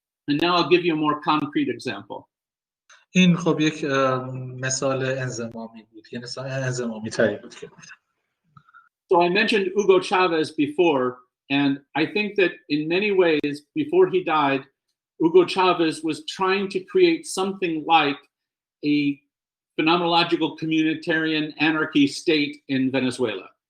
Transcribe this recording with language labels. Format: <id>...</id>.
<en>And now I'll give you a more concrete example.</en> <fa>این خب یک مثال انضمامی بود، یه مثال انضمامی تری بود که</fa> <en>So I mentioned Hugo Chavez before, and I think that in many ways, before he died, Hugo Chavez was trying to create something like a phenomenological communitarian anarchy state in Venezuela.</en>